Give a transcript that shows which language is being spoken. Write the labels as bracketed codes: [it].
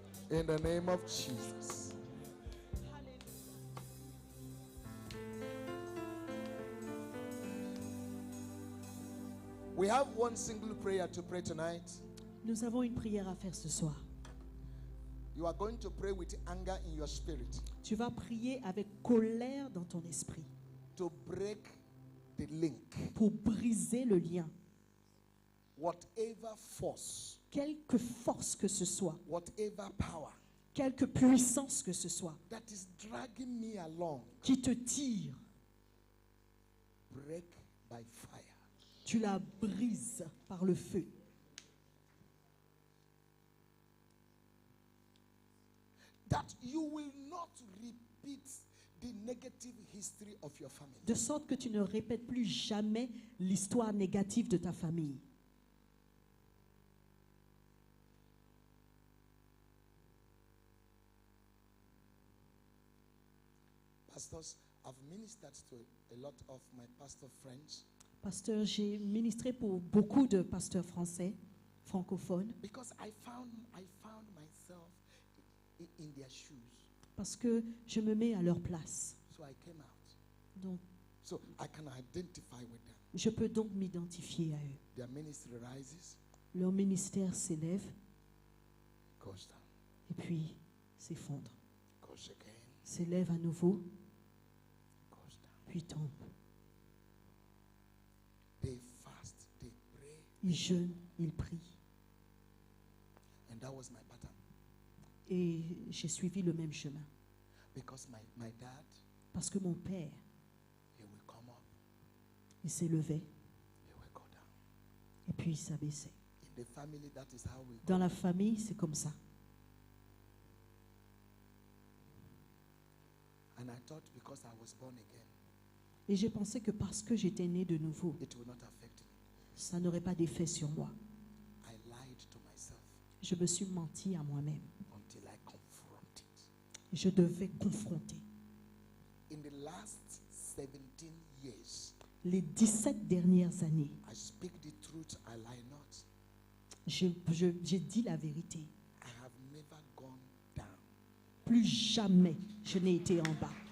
[en] In the name of Jesus. We have one single prayer to pray tonight. [fr] Nous avons une prière à faire ce soir. [en] You are going to pray with anger in your spirit [fr] Tu vas prier avec colère dans ton esprit [en] to break the link. [fr] pour briser le lien. [en] Whatever force, [fr] Quelque force que ce soit, [en] whatever power [fr] quelque puissance que ce soit, [en] that is dragging me along, [fr] qui te tire, [en] break by fire. [fr] tu la brises par le feu. [en] That you will not repeat the negative history of your family. [fr] De sorte que tu ne répètes plus jamais l'histoire négative de ta famille. [en] Pastors, I've ministered to a lot of my pastor friends [fr] Pasteur, j'ai ministré pour beaucoup de pasteurs français, francophones, [en] because I found myself in their shoes. [fr] parce que je me mets à leur place. [en] So I came out. [fr] Donc, [en] So I can identify with them. [fr] je peux donc m'identifier à eux. [en] Their ministry rises, [fr] Leur ministère s'élève [en] goes down, [fr] et puis s'effondre. [en] goes again, [fr] S'élève à nouveau, [en] goes down. [fr] puis tombe. [en] They fast, they pray, [fr] Ils jeûnent, ils prient. [en] and that was my pattern. [fr] Et j'ai suivi le même chemin. [en] Because my dad, [fr] Parce que mon père, [en] he will come up, [fr] il s'élevait [en] he will go down. [fr] et puis il s'abaissait. [en] In the family, that is how we [fr] Dans [en] go. [fr] la famille, c'est comme ça. [en] And I thought because I was born again, [fr] Et j'ai pensé que parce que j'étais né de nouveau, [en] it will not affect me. [fr] ça n'aurait pas d'effet sur moi. [en] I lied to myself [fr] Je me suis menti à moi-même. [en] until I confront it. [fr] Je devais confronter. [en] In the last 17 years, [fr] Les 17 dernières années, [en] I speak the truth, I lie not. [fr] j'ai dit la vérité. [en] I have never gone down. [fr] Plus jamais je n'ai été en bas.